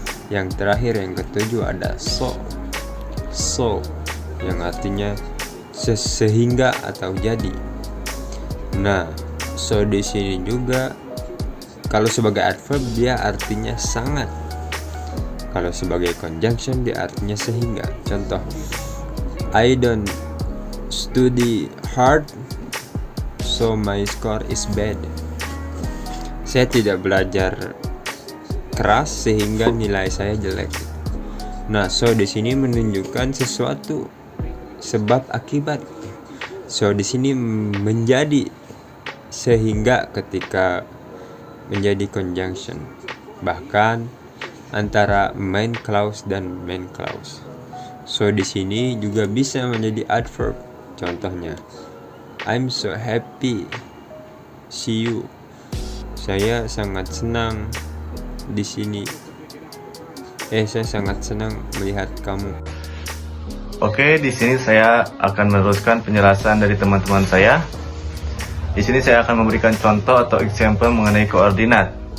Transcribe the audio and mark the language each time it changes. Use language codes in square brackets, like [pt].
[id] Yang terakhir, yang ketujuh ada so. So yang artinya sehingga atau jadi. Nah, so di sini juga kalau sebagai adverb dia artinya sangat. Kalau sebagai conjunction dia artinya sehingga. Contoh, [en] I don't study hard so my score is bad. [id] Saya tidak belajar keras sehingga nilai saya jelek. Nah, so di sini menunjukkan sesuatu sebab akibat. So di sini menjadi sehingga ketika menjadi conjunction. Bahkan antara main clause dan main clause. So di sini juga bisa menjadi adverb. Contohnya, [en] I'm so happy see you. [id] Saya sangat senang di sini. Saya sangat senang melihat kamu. Oke, di sini saya akan meneruskan penjelasan dari teman-teman saya. Di sini saya akan memberikan contoh atau example mengenai koordinat.